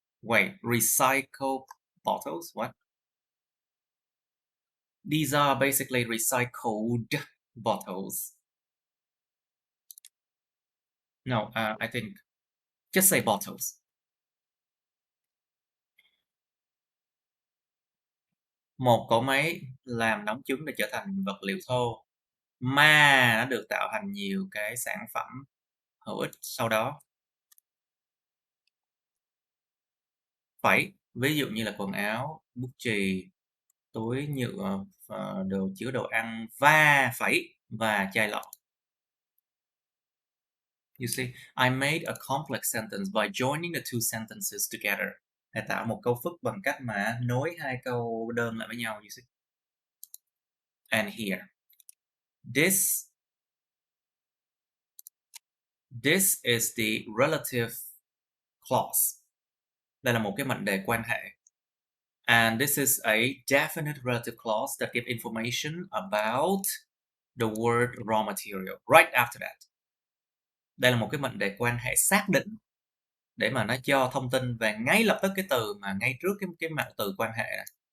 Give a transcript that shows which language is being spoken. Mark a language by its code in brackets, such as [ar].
[en] Wait, recycled bottles? What? These are basically recycled bottles. No, I think just say bottles. [vi] Một cỗ máy làm nóng chúng để trở thành vật liệu thô mà nó được tạo thành nhiều cái sản phẩm hữu ích sau đó. Phẩy, ví dụ như là quần áo, bút chì, túi nhựa, đồ chứa đồ ăn và phẩy và chai lọ. [en] You see, I made a complex sentence by joining the two sentences together. [vi] Hãy tạo một câu phức bằng cách mà nối hai câu đơn lại với nhau. [en] You see. And here, this is the relative clause. [vi] Đây là một cái mệnh đề quan hệ. [en] And this is a definite relative clause that gives information about the word raw material right after that. [vi] Đây là một cái mệnh đề quan hệ xác định để mà nó cho thông tin về ngay lập tức cái từ mà ngay trước cái mạng từ quan hệ này.